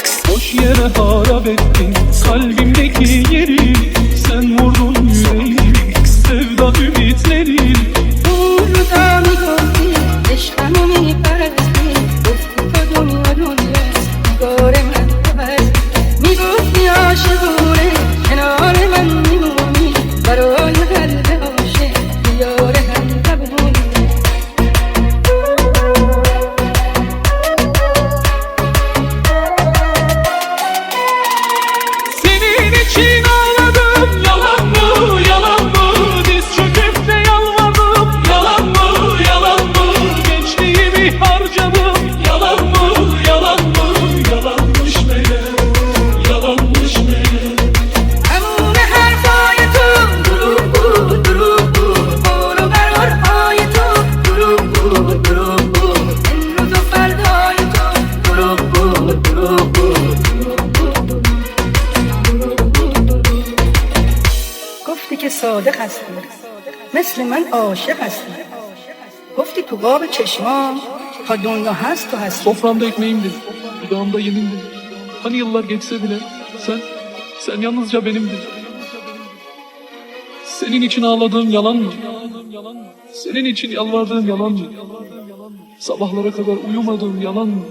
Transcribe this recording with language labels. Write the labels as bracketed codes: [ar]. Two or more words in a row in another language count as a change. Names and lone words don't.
[tr] Boş yere harap ettin kalbimdeki yeri. Sen vurdun yüreğimi, sevda ümitleri. [fa] روزا میگفتی عشقمو میپرستی گفتی تو دنیا دنیاست نگار من تو هستی میگفتی عاشقونه کنار من میمونی برای قلب عاشق دیار هم قبونی. [tr] Senin için ağladım, yalan mı, yalan mı? Diz çöküp de yalvardım, yalan mı, yalan mı? Gençliğimi harcadım, yalan mı, yalan mı? Yalanmış meğer, yalanmış meğer. [fa] تموم حرفای تو دروغ بود دروغ بود برو قرارهای تو دروغ بود دروغ بود امروز و فردای تو دروغ بود دروغ بود گفتی که صادق هستی مثل من عاشق هستی گفتی تو باب چشمام تا دنیا هست تو هستی. [tr] Soframda ekmeğimdin, dudağımda yemindin. Hani yıllar geçse bile sen yalnızca benimdin. Senin için ağladığım yalan mı? Senin için yalvardığım yalan mı? Sabahlara kadar uyumadığım yalan mı?